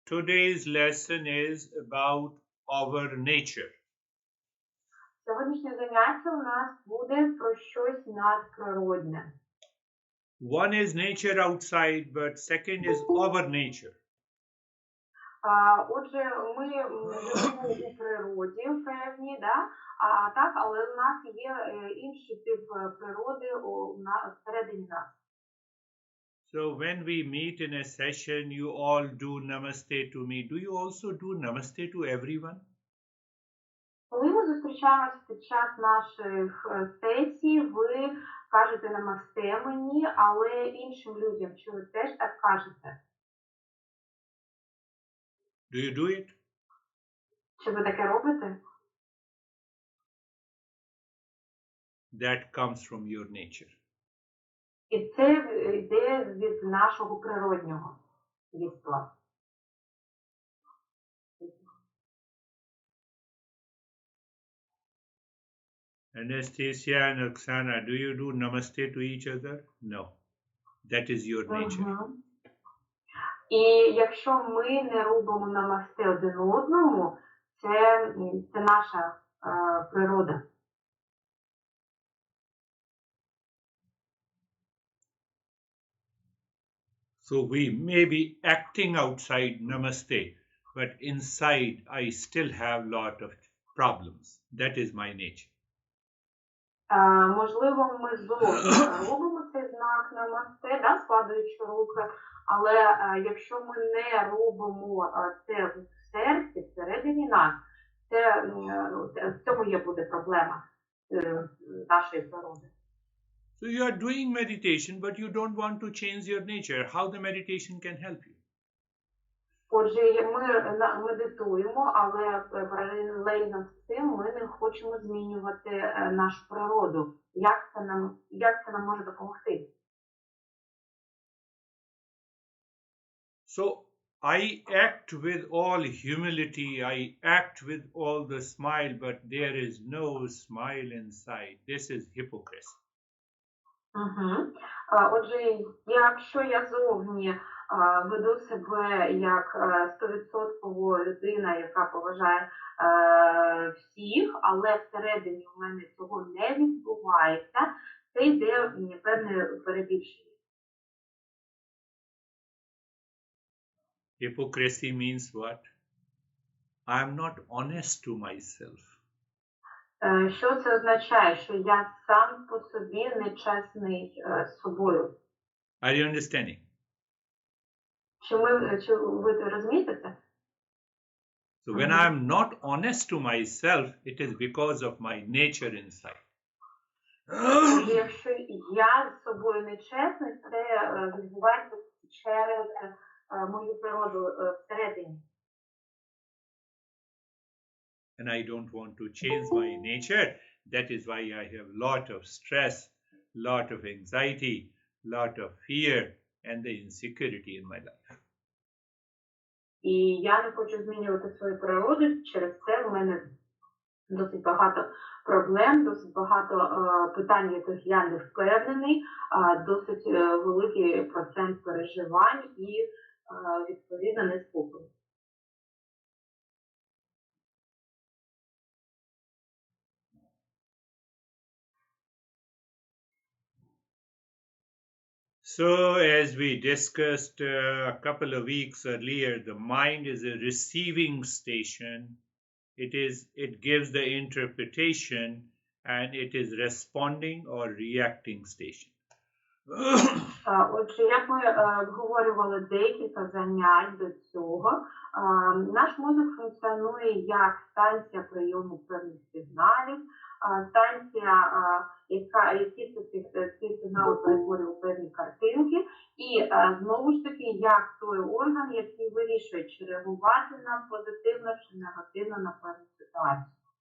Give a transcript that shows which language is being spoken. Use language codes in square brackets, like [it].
[en] Today's lesson is about our nature. [uk] Сьогоднішнє заняття у нас буде про щось надприродне. [en] One is nature outside, but second is our nature. [uk] Отже, ми живемо у природі певні, да? Але у нас є інший тип природи всередині нас. [en] So when we meet in a session, you all do namaste to me. Do you also do namaste to everyone? [uk] Коли ми зустрічаємося під час наших сесій, ви кажете намасте мені, але іншим людям, чи ви теж так кажете? [en] Do you do it? [uk] Чи ви таке робите? [en] That comes from your nature. [uk] І це йде від нашого природнього єства. [en] Anastasia and Oksana, do you do namaste to each other? No. That is your nature. [uk] І якщо ми не робимо намасте один одному, це наша природа. [en] So we may be acting outside namaste, but inside I still have lot of problems. That is my nature. [uk] Можливо, ми зовні робимо цей знак намасте, да, складаючи руки, але якщо ми не робимо це в серці, всередині нас, в цьому буде проблема нашої природи. [en] So you are doing meditation, but you don't want to change your nature. How the meditation can help you? [uk] Отже, ми медитуємо, але паралельно з цим ми не хочемо змінювати нашу природу. Як це нам може допомогти? [en] So I act with all humility, I act with all the smile, but there is no smile inside. This is hypocrisy. [uk] Отже, якщо я зовні веду себе як 100% людина, яка поважає всіх, але всередині у мене цього не відбувається, це йде певне перебільшення. [en] Hypocrisy means what? I am not honest to myself. [uk] Що це означає? Що я сам по собі нечесний з собою. [en] Are you understanding? [uk] Чи ви розумієте це? [en] So when I am not honest to myself, it is because of my nature inside. [uk] Якщо я з собою нечесний, це відбувається через мою природу всередині. [en] And I don't want to change my nature. That is why I have lot of stress, lot of anxiety, lot of fear, and the insecurity in my life. [uk] І я не хочу змінювати свою природу, через це в мене досить багато проблем, досить багато питань, яких я не впевнений, досить великий процент переживань і, відповідно, неспокою. [en] So, as we discussed a couple of weeks earlier, the mind is a receiving station. It gives the interpretation, and it is responding or reacting station. [uk] Отже, як ми обговорювали декілька занять до цього, наш мозок функціонує як станція прийому певних сигналів, станція, які ці сигнали перетворює у певні картинки, і знову ж таки, як той орган, який вирішує, чи реагувати на позитивно, чи негативно на певну ситуацію.